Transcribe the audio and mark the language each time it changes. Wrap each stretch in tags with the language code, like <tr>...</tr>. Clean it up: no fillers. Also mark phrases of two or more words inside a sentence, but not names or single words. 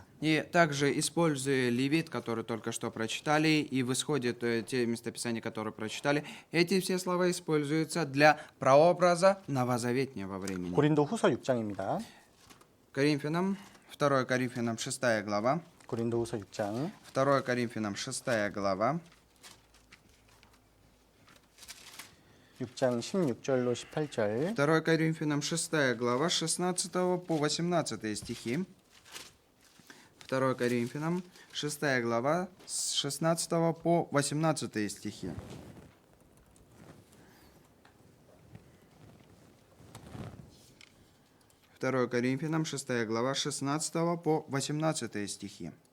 <ru>и также используя Левит, который только что прочитали, и в исходе те местописания, которые прочитали, эти все слова используются для прообраза новозаветнего времени.</ru> <ko>고린도 후서 6장입니다.</ko> <ru>Коринфянам, 2 Коринфянам 6 глава,</ru> <ko>고린도 후서 6장</ko> <ru>2 Коринфянам 6 глава,</ru> <ko>6장 16절로 18절</ko> <ru>2 Коринфянам 6 глава, 16 по 18 стихи. 2 Коринфянам 6 глава, с 16 по 18 стихи. Второе Коринфянам 6 глава, 16 по 18 стихи.</ru>